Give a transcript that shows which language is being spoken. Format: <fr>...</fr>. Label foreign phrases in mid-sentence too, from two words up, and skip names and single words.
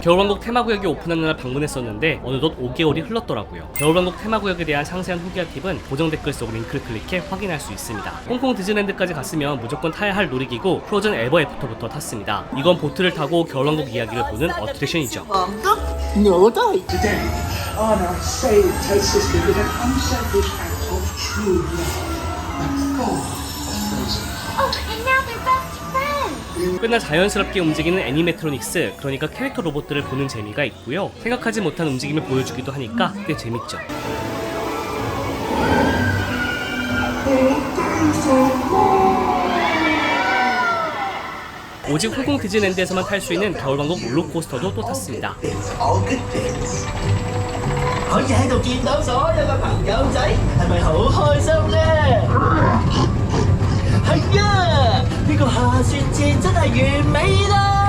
<ko>겨울왕국 테마구역이 오픈하는 날 방문했었는데 어느덧 5개월이 흘렀더라고요. 겨울왕국 테마구역에 대한 상세한 후기와 팁은 고정 댓글 속 링크를 클릭해 확인할 수 있습니다. 홍콩 디즈니랜드까지 갔으면 무조건 타야 할 놀이기구 프로즌 에버 애프터부터 탔습니다. 이건 보트를 타고 겨울왕국 이야기를 보는 어트랙션이죠.</ko> <en>Today, honor and save takes us to an unselfish act of true love. Oh, and now they're best friends!</en> <ko>꽤나 자연스럽게 움직이는 애니메트로닉스, 그러니까 캐릭터 로봇들을 보는 재미가 있고요. 생각하지 못한 움직임을 보여주기도 하니까 꽤 재밌죠. 오직 홍콩 디즈니랜드에서만 탈 수 있는 겨울왕국 롤러코스터도 또 탔습니다.</ko> <yue>可以喺度見到所有嘅朋友仔，係咪好開心呢？係啊，呢個下雪節真係完美啦！</yue>